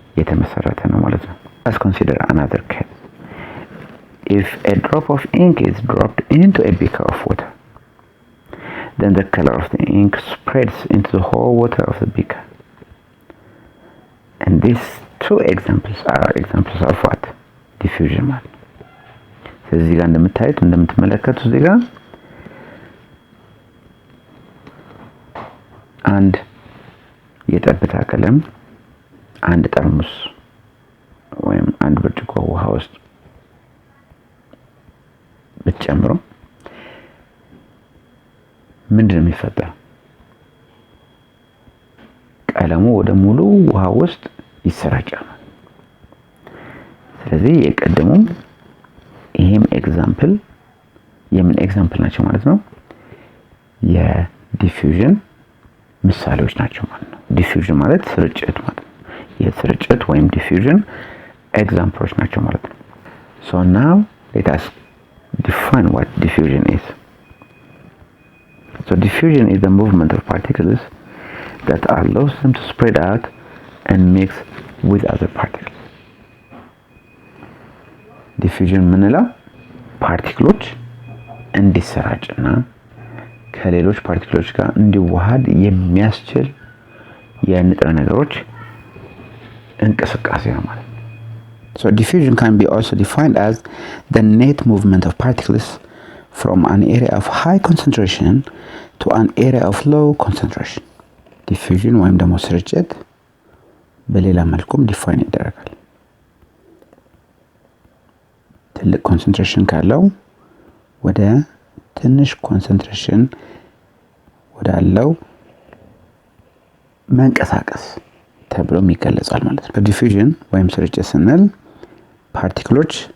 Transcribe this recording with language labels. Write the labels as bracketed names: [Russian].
[Amharic] የተመሰረተ ነው ማለት ነው። [English] Let's consider another case. If a drop of ink is dropped into a beaker of water, then the color of the ink spreads into the whole water of the beaker. And these two examples are examples of what? [Amharic] Diffusion ማለት ነው። ስለዚህ እዚህ ጋር እንደምትመለከቱት እዚህ ጋር አንድ የጠብታ ቀለም አንድ ጠርሙስ ወይም አንድ ብርጭቆ ውሃ ውስጥ ብትጨምሩ ምንድነው የሚፈጠረው? ቀለሙ ወደ ሙሉ ውሃ ውስጥ ይሰራጫል። ስለዚህ የቀደሙም ይሄም ኤግዛምፕል የምን ኤግዛምፕል ናቸው ማለት ነው? የዲፊውዥን ምሳሌዎች ናቸው ማለት ነው። ዲፊውዥን ማለት ስርጭት ማለት ነው። የስርጭት ወይም ዲፊውዥን ኤግዛምፕሎች ናቸው ማለት ነው። [English] So now let us define what diffusion is. So diffusion is the movement of particles that allows them to spread out and mix with other particles. Diffusion [Amharic] ምንለው ፓርቲክሎች እንዲሰራጭና ከሌሎች ፓርቲክሎች ጋር እንዲዋሃድ የሚያስችል የንጥረ ነገሮች እንቅስቃሴ ነው ማለት ነው። [English] So diffusion can be also defined as the net movement of particles from an area of high concentration to an area of low concentration. [Amharic] Diffusion ወይም ደግሞ ስርጭት በሌላ መልኩም ዲፋይን ይደረጋል። ትልቅ ኮንሰንትሬሽን ካለው ወደ ትንሽ ኮንሰንትሬሽን ወዳለው መንቀሳቀስ ተብሎ ይገለጻል ማለት ነው። ዲፊውዥን ወይም ስርጭት ስንል ፓርቲክሎች